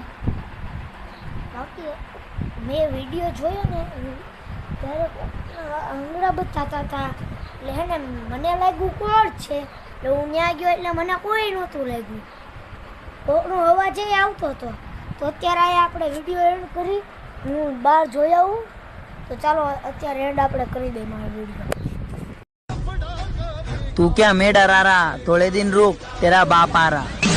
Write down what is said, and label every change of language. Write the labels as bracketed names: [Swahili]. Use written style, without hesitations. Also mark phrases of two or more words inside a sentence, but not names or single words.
[Gujarati] બાકી મેં વિડીયો જોયો ને ત્યારે આંગળા બતાતા હતા એટલે હે ને મને લાગ્યું કોણ છે એટલે હું ત્યાં ગયો એટલે મને કોઈ નહોતું લાગ્યું. કોકનો અવાજ એ આવતો હતો. તો અત્યારે આ આપણે વિડીયો એન્ડ કરી હું બહાર જોઈ આવું. તો ચાલો અત્યારે એન્ડ આપણે કરી દઈએ મારો વિડીયો. [Hindi] तू क्या मेडा रारा थोड़े दिन रुक तेरा बाप आ रहा.